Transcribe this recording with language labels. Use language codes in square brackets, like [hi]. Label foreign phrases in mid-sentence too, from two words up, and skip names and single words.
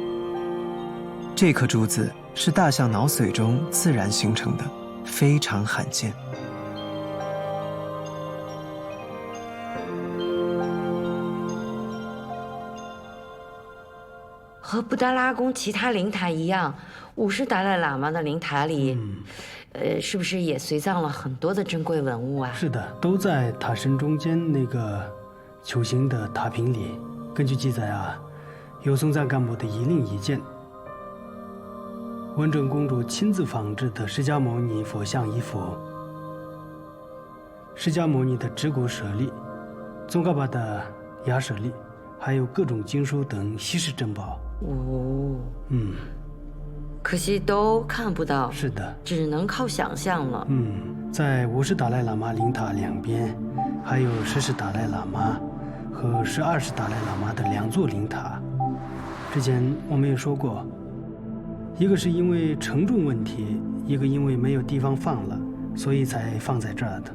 [zh] 這顆珠子是大象腦髓中自然形成的，非常罕見。和布達拉宮其他靈塔一樣，五世達賴喇嘛的靈塔裡，是不是也隨葬了很多的珍貴文物啊？是的，都在塔身中間那個球形的塔坪裡。根據記載啊，有松贊干布的一令一件，文正公主親自仿制的釋迦牟尼佛像1幅，釋迦牟尼的指骨舍利，宗喀巴的牙舍利，還有各種經書等稀世珍寶。可惜都看不到。是的，只能靠想象了。在五世達賴喇嘛靈塔兩邊，還有10世達賴喇嘛和12世達賴喇嘛的2座靈塔。之前我們也說過，一個是因為承重問題，一個因為沒有地方放了，所以才放在這兒的。